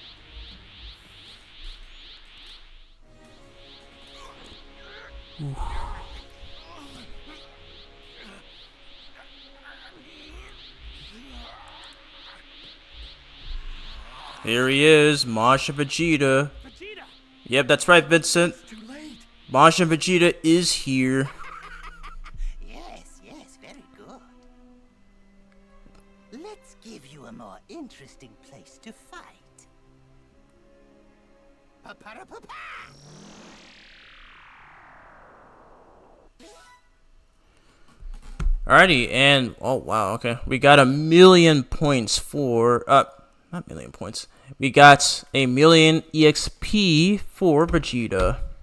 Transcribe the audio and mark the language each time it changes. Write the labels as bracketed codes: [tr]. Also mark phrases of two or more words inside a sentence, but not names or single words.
[en] Here he is, Masha Vegeta. Yep, that's right, Vincent. Masha Vegeta is here. Yes, yes, very good. Let's give you a more interesting place to fight. Pa-pa-da-pa-pa! Alrighty, and oh wow, okay. We got 1,000,000 points for not 1,000,000 points. We got 1,000,000 EXP for Vegeta.